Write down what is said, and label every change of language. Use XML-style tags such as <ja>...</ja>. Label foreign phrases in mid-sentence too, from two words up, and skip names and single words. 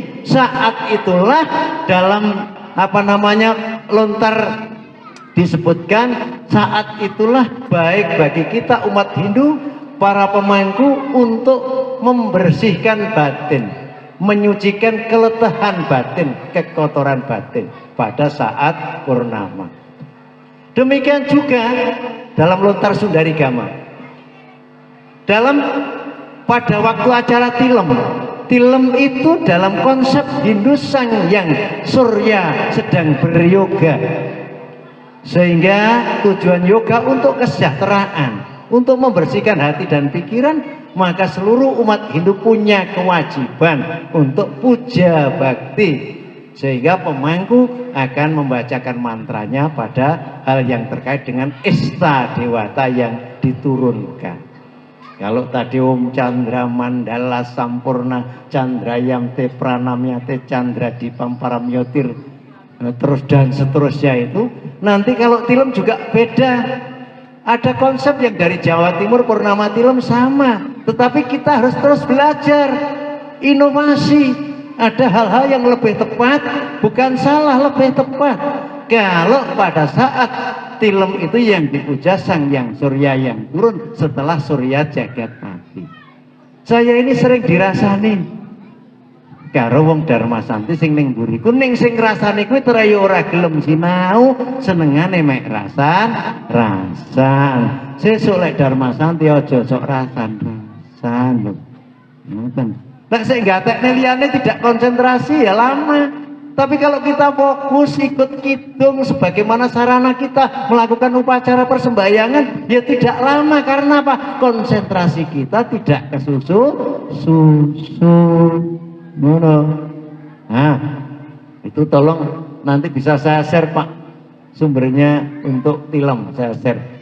<id>Saat itulah dalam lontar disebutkan, saat itulah baik bagi kita umat Hindu, para pemangku, untuk membersihkan batin, menyucikan keletahan batin, kekotoran batin pada saat purnama. Demikian juga dalam lontar Sundarigama. Pada waktu acara tilem, tilem itu dalam konsep Hindu Sang Hyang Surya sedang beryoga, sehingga tujuan yoga untuk kesejahteraan, untuk membersihkan hati dan pikiran. Maka seluruh umat Hindu punya kewajiban untuk puja bakti, sehingga pemangku akan membacakan mantranya pada hal yang terkait dengan Ista Dewata yang diturunkan. Kalau tadi</id> <sa>Om Candra Mandala Sampurna, Candra Yamte Pranamyate, Candra Dipam Paramyotir,</sa> <id>terus dan seterusnya itu, nanti kalau tilem juga beda. Ada konsep yang dari Jawa Timur purnama tilem sama, tetapi kita harus terus belajar, inovasi. Ada hal-hal yang lebih tepat, bukan salah, lebih tepat. Kalau pada saat tilem itu yang dipuja Sang Hyang Surya yang turun setelah Surya Jagat mati. Saya ini sering</id> <jv>dirasani karo wong Dharma Santi sing ning mburiku, ning sing rasane kuwi terayu ora gelem sinau, senengane mek rasan. Sesuk lek Dharma Santi aja sok rasan lho. Ngoten. Nek sing gatekne liyane</jv> <id>tidak konsentrasi ya lama. Tapi kalau kita fokus ikut kidung sebagaimana sarana kita melakukan upacara persembahyangan, ya tidak lama. Karena apa? Konsentrasi kita tidak kesusu. Nah, itu tolong nanti bisa saya share Pak sumbernya untuk tilem, saya share.</id>